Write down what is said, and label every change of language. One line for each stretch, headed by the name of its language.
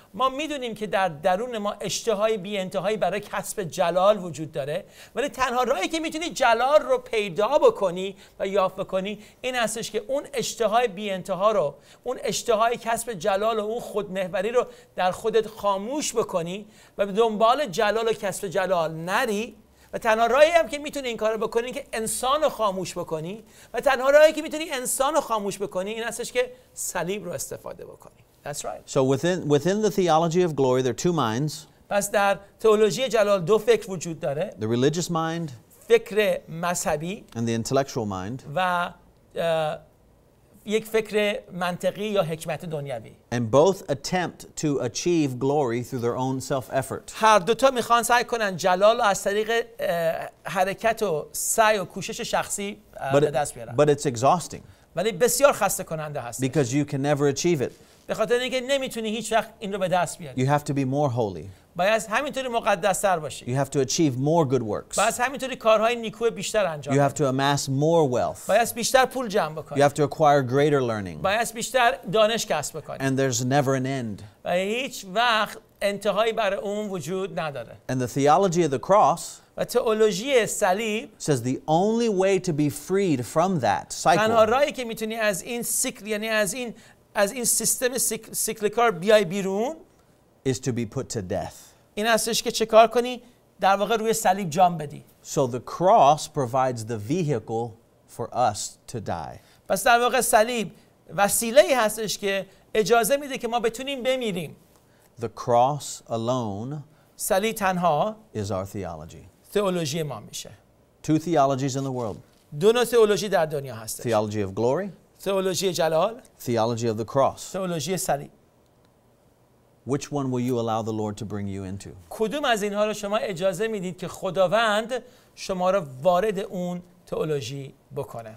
Persian: ما میدونیم که در درون ما اشتهای بی انتهایی برای کسب جلال وجود داره، ولی تنها راهی که میتونی جلال رو پیدا بکنی و یافت بکنی این هستش که اون اشتهای بی انتها رو، اون اشتهای کسب جلال و اون خودمحوری رو در خودت خاموش بکنی و به دنبال جلال و کسب جلال نری. و تنها راهی هم که میتونی این کارو بکنی که انسان رو خاموش بکنی و تنها راهی که میتونی انسان رو خاموش بکنی این هستش که صلیب رو استفاده بکنی.
English: That's right. So within the theology of glory there are two minds.
Persian: پس در تئولوژی جلال دو فکر وجود داره.
English: The religious mind
Persian: فکر مذهبی
English: and the intellectual mind.
Persian: و یک فکر منطقی یا حکمت دنیوی.
English: And both attempt to achieve glory through their own self-effort.
Persian: هر دوتا میخوان سعی کنن جلال رو از طریق حرکت و سعی و کوشش شخصی به دست بیارن.
English: But it's exhausting.
Persian: ولی بسیار خسته کننده هست.
English: Because you can never achieve it.
Persian: به خاطر اینکه نمیتونی هیچ وقت این رو به دست بیاری.
English: You have to be more holy.
Persian: باید همینطوری مقدس‌تر باشی.
English: You have to achieve more good works.
Persian: باید همینطوری کارهای نیکو بیشتر انجام
English: You
Persian: بدی.
English: have to amass more wealth.
Persian: باید بیشتر پول جمع بکنی.
English: You have to acquire greater learning.
Persian: باید بیشتر دانش کسب بکنی.
English: And there's never an end.
Persian: و هیچ وقت انتهایی برای اون وجود نداره.
English: And the theology of the cross
Persian: و تئولوژی صلیب
English: says the only way to be freed from that
Persian: تنها
English: cycle
Persian: راهی که میتونی از این سیکل، یعنی از این سیستم سیکلیکار بیای بیرون
English: is to be put to death.
Persian: این هستش که چه کار کنی؟ در واقع روی صلیب جان بدی.
English: So the cross provides the vehicle for us to die.
Persian: پس در واقع صلیب وسیله‌ای هستش که اجازه میده که ما بتونیم بمیریم.
English: The cross alone
Persian: صلیب تنها
English: is our theology.
Persian: تئولوژی ما میشه.
English: Two theologies in the world.
Persian: دو نوع تئولوژی در دنیا هست.
English: Theology of glory,
Persian: تئولوژی جلال،
English: theology of the cross.
Persian: تئولوژی صلیب.
English: Which one will you allow the Lord to bring you into?
Persian: کدوم از اینها رو شما اجازه میدید که خداوند شما را وارد اون تئولوژی بکنه؟